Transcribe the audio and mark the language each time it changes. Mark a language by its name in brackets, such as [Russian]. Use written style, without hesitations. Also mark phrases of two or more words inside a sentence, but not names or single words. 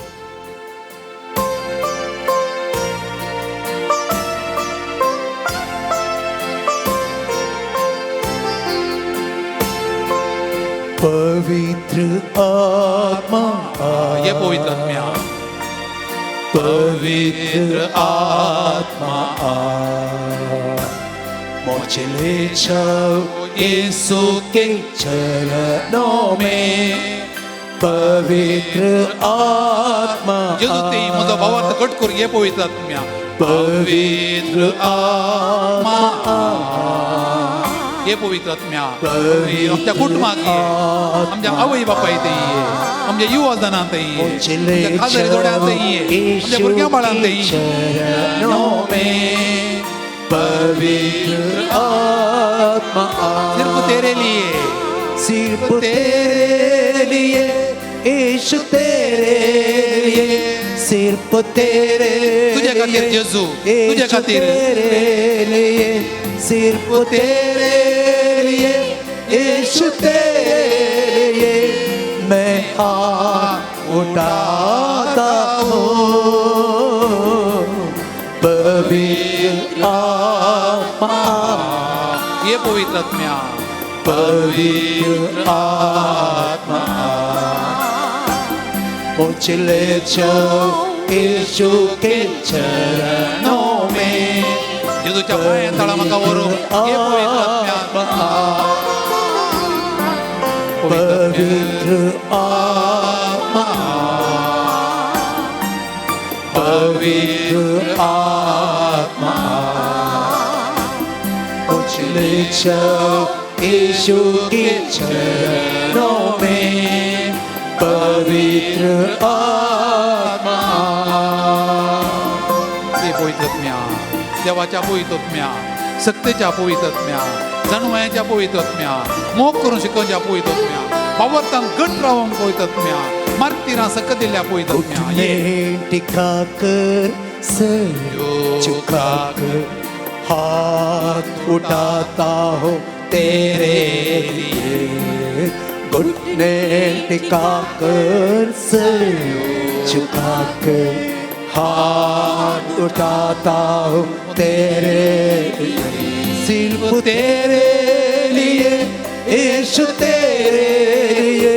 [Hindi] पवित्र आत्मा [Konkani] ये पवित्र आत्म्या [Hindi] पवित्र आत्मा मुझे ले जाओ यीशु के चरणों में पवित्र आत्मा [Konkani] जेजू ते म्हजो भावार्थ घट कर ये पवित्र आत्म्या पवित्र आत्मा ये पवित्र आत्म्या आमच्या कुटुंबाक ये आमच्या आवय बापायत ये आमच्या युवजनांत ये आमच्या खासदारी जोड्यांत ये आमच्या भुरग्यां बाळांत ये [Hindi] चरणों में पवित्र आत्मा सिर्फ तेरे लिए सिर्फ तेरे लिए यीशु तेरे लिए सिर्फ तेरे [Konkani] तुझ्या खातीर जेजू तुझ्या खातीर [Hindi] तेरे लिए सिर्फ तेरे लिए यीशु तेरे लिए मैं हाथ उठाता हूँ पवित्र आत्मा [Konkani] ये पवित्र आत्म्या [Hindi] पवित्र आत्मा मुझे ले जाओ यीशु के चरणों में [Konkani] जेजूच्या पांयां तळा म्हाका व्हरून ये पवित्र आत्म्या [Hindi] पवित्र आत्मा पवित्र आत्मा मुझे ले जाओ यीशु के चरणों में पवित्र आत्मा [Konkani] ये पवित्र आत्म्या देवाच्या पवित्र आत्म्या सत्तेच्या पवित्र आत्म्या जाणवायाच्या पवित्र आत्म्या मोग करून शिकोवच्या पवित्र आत्म्या वावरतान घट रावंक पवित्र आत्म्या मार्तिरां सकत दिल्ल्या पवित्र आत्म्या [Hindi] घुटने टिकाकर सर झुकाकर हाथ उठाता हो तेरे लिए घुटने टिकाकर सर झुकाकर हाथ उठाता हो तेरे लिए सिर्फ तेरे लिए यीशु तेरे लिए